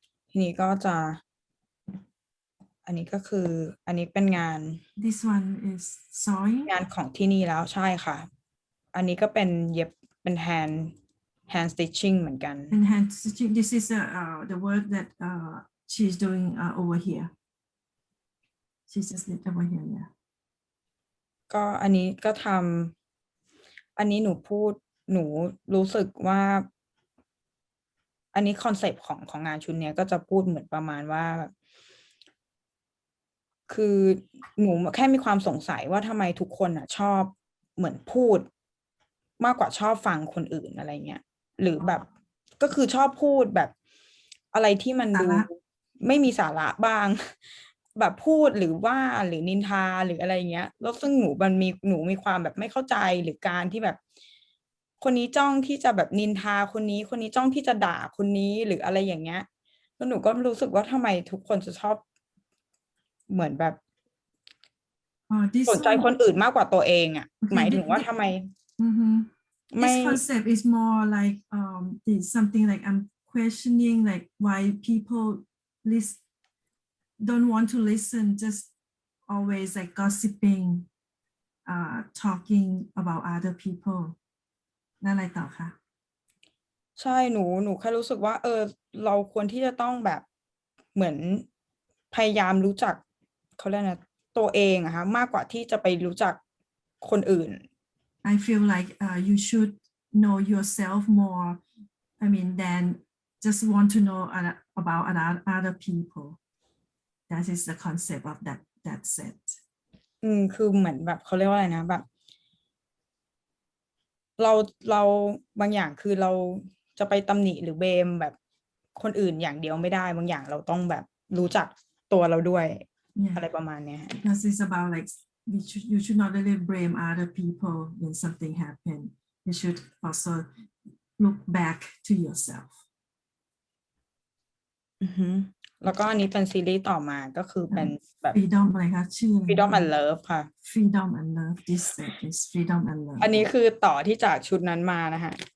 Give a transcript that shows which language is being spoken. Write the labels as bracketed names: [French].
[Thai] ทีนี้ก็จะ อันนี้ก็คืออันนี้เป็นงาน [English] this one is sewing [Thai] งานของที่นี่แล้วใช่ค่ะ อันนี้ก็เป็นเย็บเป็น hand stitching เหมือนกัน [English] and hand stitching. This is the work that she's doing over here. She just did over here, yeah. [Thai] ก็อันนี้ก็ทำอันนี้หนูรู้สึกว่า อันนี้คอนเซปต์ของงานชุดนี้ก็จะพูดเหมือนประมาณว่า คือหนูแค่มีความสงสัยว่าทำไมทุกคนชอบเหมือนพูด มากกว่าชอบฟังคนอื่นอะไรเงี้ยหรือแบบก็คือชอบพูดแบบอะไรที่มันดูไม่มีสาระบ้าง แบบพูดหรือว่าหรือนินทาหรืออะไรเงี้ยแล้วซึ่งหนูมีความแบบไม่เข้าใจหรือการที่แบบ คนนี้จ้องที่จะแบบนินทาคนนี้จ้องที่จะด่าคนนี้หรืออะไรอย่างเงี้ยแล้วหนูก็รู้สึกว่าทำไมทุกคนจะชอบเหมือนแบบสนใจคนอื่นมากกว่าตัวเองอ่ะ หมายถึงว่าทำไม [English] This concept is more like something like I'm questioning like why people don't want to listen, just always like gossiping, talking about other people. [Thai] นั่นอะไรต่อคะ ใช่หนูแค่รู้สึกว่าเราควรที่จะต้องแบบเหมือนพยายามรู้จักเขาเรียกนะตัวเองอะคะมากกว่าที่จะไปรู้จักคนอื่น [English] I feel like you should know yourself more. I mean, than just want to know about other people. That is the concept of that set. [Thai] คือเหมือนแบบเขาเรียกว่าอะไรนะแบบเราบางอย่างคือเราจะไปตำหนิหรือเบมแบบคนอื่นอย่างเดียวไม่ได้บางอย่างเราต้องแบบรู้จักตัวเราด้วย อะไรประมาณเนี้ย [English] This is about like you should not really blame other people when something happened. You should also look back to yourself. [Thai] แล้วก็อันนี้เป็นซีรีส์ต่อมาก็คือเป็นแบบ Freedom อะไรคะชื่อ Freedom and Love ค่ะ [English] Freedom and Love. This set is Freedom and Love. [Thai] อันนี้คือต่อที่จากชุดนั้นมานะคะ